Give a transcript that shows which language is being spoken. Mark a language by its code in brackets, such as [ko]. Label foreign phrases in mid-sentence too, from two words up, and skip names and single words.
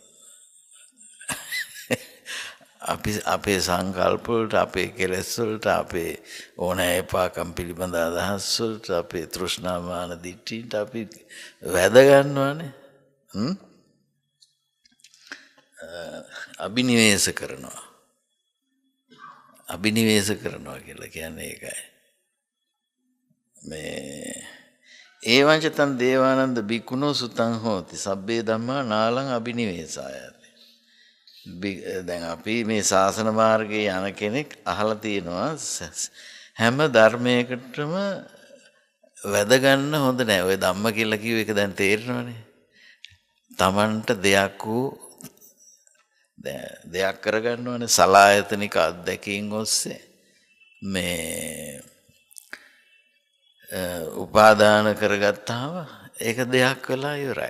[si] අපේ සංකල්ප වලට අපේ කෙලෙස් වලට අපේ ඕනෑ එපාකම් පිළිබඳ අදහස් වලට අපේ තෘෂ්ණාමාන දිට්ඨියට අපි වැද ගන්නවානේ. අබිනිවේස කරනවා. අබිනිවේස කරනවා කියලා කියන්නේ ඒකයි. [pi] මේ ඒවංචතන් දේවානන්ද බික්කුණෝ සුතං හෝති සබ්බේ ධම්මා නාලං අබිනිවේසායති. [si] දැන් අපි මේ ශාසන මාර්ගයේ යන කෙනෙක් අහලා තියෙනවා හැම ධර්මයකටම වැද ගන්න හොඳ නෑ. ඔය ධම්ම කියලා කිව්ව එක දැන් තේරෙනවනේ. Tamanට දෙයක් වූ දෙයක් කරගන්න ඕනේ සලායතනික අත්දැකීම් ඔස්සේ මේ උපාදාන කරගත්තාම ඒක දෙයක් වෙලා ඉවරයි.